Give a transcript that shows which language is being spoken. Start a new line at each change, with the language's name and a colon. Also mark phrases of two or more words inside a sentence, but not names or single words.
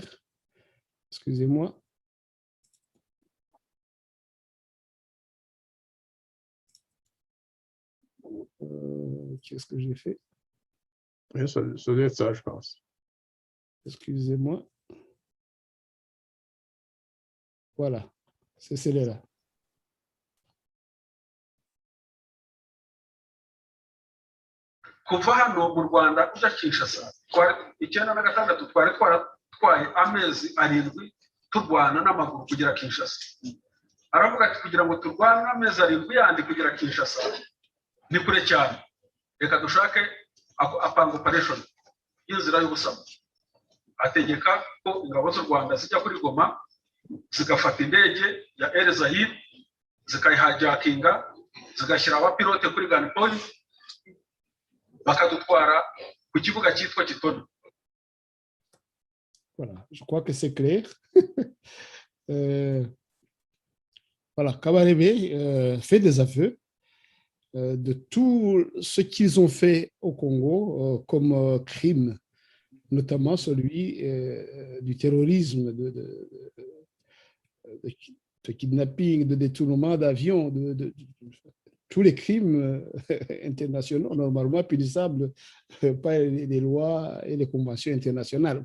French: Excusez-moi. Qu'est-ce que j'ai fait? Ça doit être ça, je pense. Excusez-moi. Voilà, c'est celle-là.
Kinyarwanda: kuva hano mu Rwanda ujya Kinshasa icyenda na gatandatu twari twaratwaye amezi 7 turwana n'amaguru kugera Kinshasa. Aravuga ati kugira ngo turwane amezi 7 yandi kugera Kinshasa ni kure cyane, reka dushake apanga operation y'inzira y'ubusamo. Ategeka ko ingabo z'u Rwanda zijya kuri Goma zigafata indege ya Air Zaire zikayihajakinga zigashyira abapilote kuri gunpoint bakadutwara ku kibuga cyitwa Kitona.
French: Voilà, je crois que c'est clair. Voilà, Kabarebe fait des aveux de tout ce qu'ils ont fait au Congo comme crime, notamment celui du terrorisme, de kidnapping, de détournement d'avions, de tous les crimes internationaux normalement punissables par les lois et les conventions internationales.